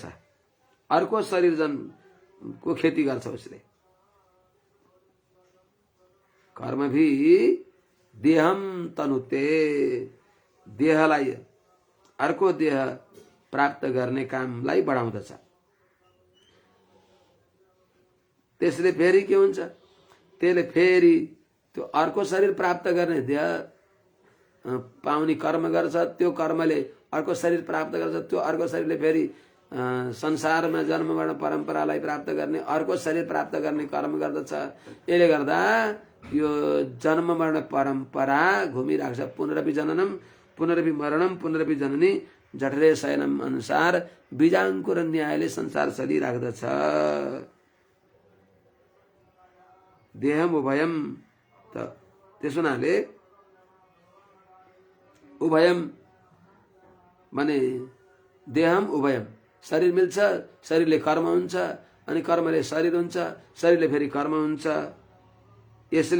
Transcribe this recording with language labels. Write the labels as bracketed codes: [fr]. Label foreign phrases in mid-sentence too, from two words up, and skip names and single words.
[ne] अर्को शरीर जनको खेती गर्छ उसले। [sa] कर्म भी देहम तनुते, [ne] देहलाई अर्को देह प्राप्त गर्ने कामलाई बढाउँदछ। त्यसले फेरि के हुन्छ, त्यसले फेरि त्यो अर्को शरीर प्राप्त गर्ने देह पाउने कर्म गर्छ। त्यो कर्मले अर्को शरीर प्राप्त गर्छ। त्यो अर्को शरीरले फेरि संसारमा जन्म मरण परम्परालाई प्राप्त गर्ने अर्को शरीर प्राप्त गर्ने कर्म गर्दछ। यसले गर्दा यो जन्म मरण परम्परा घुमिरहेको छ। [sa] पुनरपि जननम पुनरपि मरणम पुनरपि जननी जठरे शयनम [ne] अनुसार बीजाङ्कुर न्यायले संसार चलिराख्दछ। [sa] देहम उभयम, [ne] त त्यसो हुनाले उभयम माने [sa] देहम उभयम, [ne] शरीर मिल्छ, शरीरले कर्म हुन्छ, अनि कर्मले शरीर हुन्छ, शरीरले फेरि कर्म हुन्छ।